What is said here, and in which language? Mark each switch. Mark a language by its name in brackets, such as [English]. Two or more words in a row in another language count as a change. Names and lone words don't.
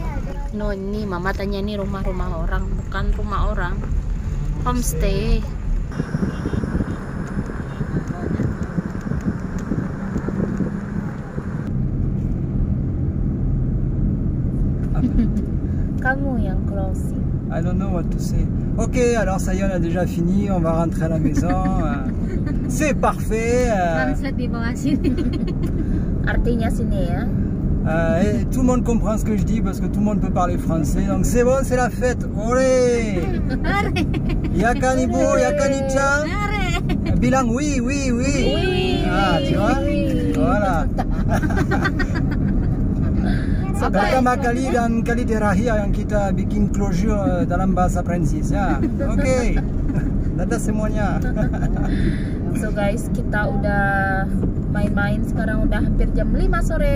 [Indonesian] No, ini mama tanya ini rumah-rumah orang, bukan rumah orang. Homestay. Kamu yang closing. [English] I don't know what to say. [French] Ok, alors ça y est, on a déjà fini, on va rentrer à la maison. C'est parfait. [Indonesian] Translate di bawah sini. Artinya sini ya. [French] Et tout le monde comprend ce que je dis parce que tout le monde peut parler français. Donc c'est bon, c'est la fête. Olé! Yakanibu, Yakani-chan. Bilang oui, oui, oui. Ah, tu vois? Voilà. [Indonesian] Pertama kali dan kali terakhir yang kita bikin closure dalam bahasa Prancis ya. Oke. Dadah semuanya. [English] So guys, [Indonesian] kita udah main-main, sekarang udah hampir jam 5 sore.